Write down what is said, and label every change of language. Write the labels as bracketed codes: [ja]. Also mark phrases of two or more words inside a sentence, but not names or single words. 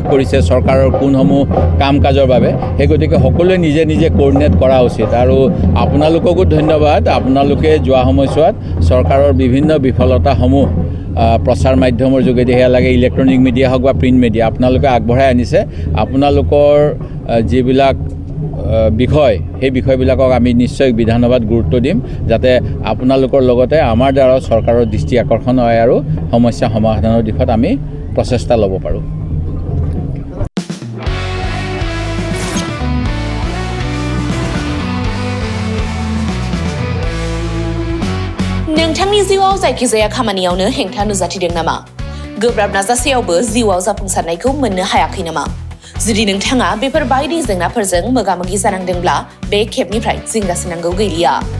[as] কৰিছে চৰকাৰৰ কোনসমূহ কাম কাজৰ বাবে সেই গতিকে সকলোৱে নিজে নিজে কোঅৰ্ডিনেট কৰা উচিত আৰু আপোনালোককো ধন্যবাদ আপোনালোকে যোৱা সময়ছোৱাত চৰকাৰৰ বিভিন্ন বিফলতাসমূহ প্ৰচাৰ মাধ্যমৰ যোগেদি হেয়া লাগে [en] electronic media [as] হওক বা [en] print media [as] আপোনালোকে আগবঢ়াই আনিছে আপোনালোকৰ যিবিলাক বিষয় সেই বিষয়বিলাকক আমি নিশ্চয় বিধানসভাত গুৰুত্ব দিম যাতে আপোনালোকৰ লগতে আমাৰ দ্বাৰা চৰকাৰৰ দৃষ্টি আকৰ্ষণ হয় আৰু সমস্যা সমাধানৰ দিশত আমি প্ৰচেষ্টা ল'ব পাৰোঁ [brx] नोंथांनि जिउआव जायखिजाया खामानियावनो हेंथा नुजाथिदों नामा गोब्राब नाजासेयावबो जिउआव जाफुंसारनायखौ मोननो हायाखै नामा जुदि नोंथाङा बेफोर बायदि जेंनाफोरजों मोगा-मोगि जानांदोंब्ला बे खेबनिफ्राय जिंगासिनांगौ गैलिया